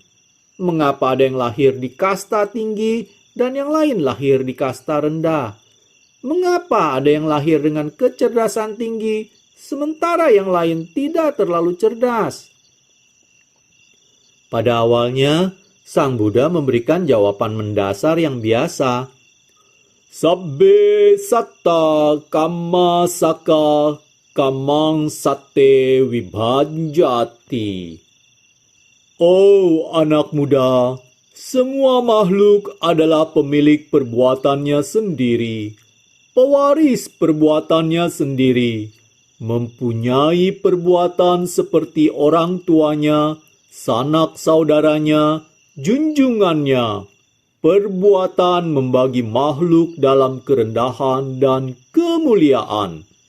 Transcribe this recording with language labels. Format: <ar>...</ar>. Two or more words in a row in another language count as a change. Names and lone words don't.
<id>Mengapa ada yang lahir di kasta tinggi dan yang lain lahir di kasta rendah? Mengapa ada yang lahir dengan kecerdasan tinggi, sementara yang lain tidak terlalu cerdas? Pada awalnya, Sang Buddha memberikan jawaban mendasar yang biasa.</id> <pi>Sabbe satta kamma saka kamang sate vibhajati.</pi> <id>Oh anak muda, semua makhluk adalah pemilik perbuatannya sendiri, pewaris perbuatannya sendiri, mempunyai perbuatan seperti orang tuanya, sanak saudaranya, junjungannya, perbuatan membagi makhluk dalam kerendahan dan kemuliaan.</id>